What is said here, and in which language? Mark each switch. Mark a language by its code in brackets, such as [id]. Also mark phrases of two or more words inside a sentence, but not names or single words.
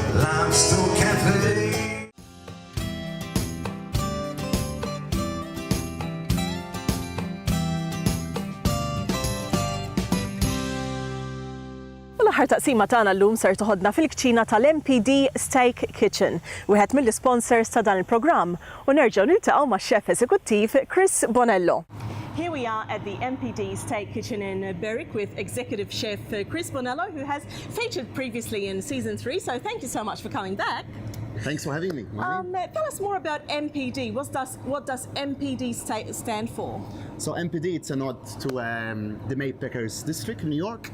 [en] I'm still cafe. [mt] L-aħħar taqsima tagħna llum ser toħodna fil-kċina tal-MPD Steak Kitchen, wieħed mill-sponsors ta' dan il-programm, u nerġgħu niltaqgħu max-xef eżekuttiv Chris Bonello. [en] Here we are at the MPD Steak Kitchen in Berwick with Executive Chef Chris Bonello, who has featured previously in Season 3, so thank you so much for coming back. Thanks for having me. Tell us more about MPD. What does MPD stand for? So MPD, it's a nod to the Maypeckers district in New York.